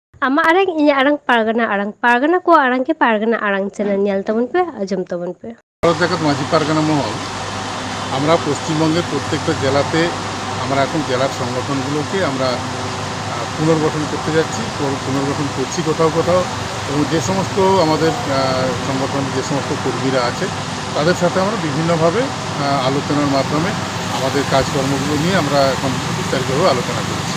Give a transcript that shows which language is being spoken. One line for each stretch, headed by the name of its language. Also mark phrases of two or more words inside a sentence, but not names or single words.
Santali: ᱟᱢᱟᱜ ᱟᱲᱟᱝ ᱤᱧᱟᱹᱜ ᱟᱲᱟᱝ ᱯᱟᱨᱜᱟᱱᱟ ᱠᱚᱣᱟᱜ ᱟᱲᱟᱝ ᱜᱮ ᱯᱟᱨᱜᱟᱱᱟ ᱟᱲᱟᱝ চ্যানেল ᱧᱮᱞ ᱛᱟᱵᱚᱱ ᱯᱮ, ᱟᱸᱡᱚᱢ ᱛᱟᱵᱚᱱ ᱯᱮ।
Bangla: ভারত জাকাত মাঝি পারগানা মহল আমরা পশ্চিমবঙ্গের প্রত্যেকটা জেলাতে আমরা এখন জেলার সংগঠনগুলোকে আমরা পুনর্গঠন করতে যাচ্ছি, পুনর্গঠন করছি কোথাও কোথাও। এবং যে সমস্ত আমাদের সংগঠন যে সমস্ত কর্মীরা আছে তাদের সাথে আমরা বিভিন্নভাবে আলোচনার মাধ্যমে আমাদের কাজকর্মগুলো নিয়ে আমরা এখন বিস্তারিতভাবে আলোচনা করছি।